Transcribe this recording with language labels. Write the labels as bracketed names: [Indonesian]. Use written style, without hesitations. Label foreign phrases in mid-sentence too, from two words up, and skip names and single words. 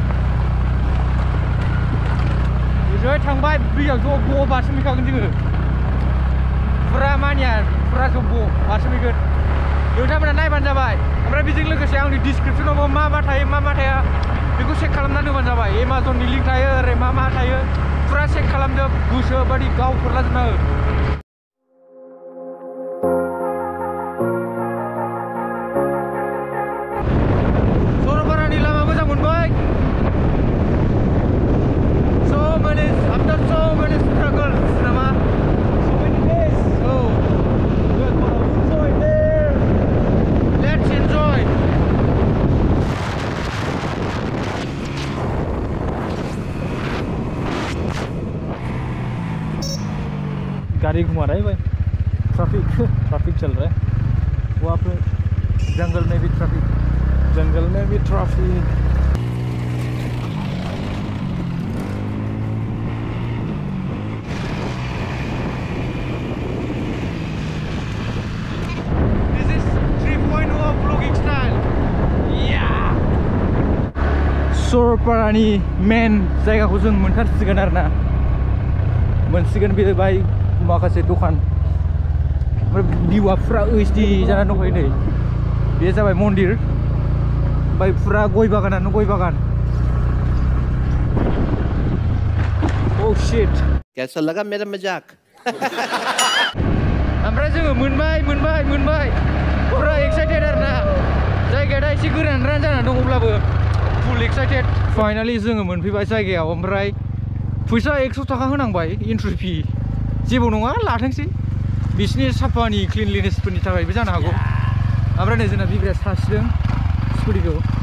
[Bodo] ओजोंहाय थांबाय दैयाव ज' बारसोमहैखागोन जोङो फुरा मानिया फुरा जब्ब' बारसोमहैगोन नोंथांमोना नायबानो जाबाय ओमफ्राय बेजों लोगोसे आंनि डिसक्रिपसनावबो मा थायो मा थाया बेखौ चेक खालामनानै होबानो जाबाय एमाजननि लिंक थायो ओरै मा थायो फुरा चेक खालामजोब गोसो बादि गाव फोरलाजोबना हो सरलपारानि लामा मोजां मोनबाय [English] after so many struggles नामा so many days so good enjoy there let's enjoy [Hindi] गाड़ी घुमा रहा है भाई ट्रैफिक चल रहा है वहाँ पे जंगल में भी ट्रैफिक [English] This is 3.0 vlogging style. Yeah. [Bodo] सरलपारानि मेन जायगाखौ जों मोनथारसिगोन आरोना मोनसिगोन बे बाय माखासे दखान ओमफ्राय भिउआ फुरा ओइचडि जानानै दंखायो नै बे जाबाय मन्दिर ओमफ्राय फुरा गय बागानानो गय बागान [English] Oh shit. [Hindi] कैसा लगा मेरा मजाक? [Bodo] ओमफ्राय जोङो मोनबाय फुरा एक्साइटेड आरोना जायगाया दा एसे गोरान जानानै दं अब्लाबो [English] full excited [Bodo] फाइनालि जोङो मोनफैबाय जायगायाव ओमफ्राय फैसा 100 थाखा होनांबाय [English] entry fee [Bodo] जेबो नङा लाथोंसै बिसिनि साफानि क्लिनलिनेसफोरनि थाखायबो जानो हागौ ओमफ्राय नै जोंना बिग्राया सासिदों स्कुटिखौ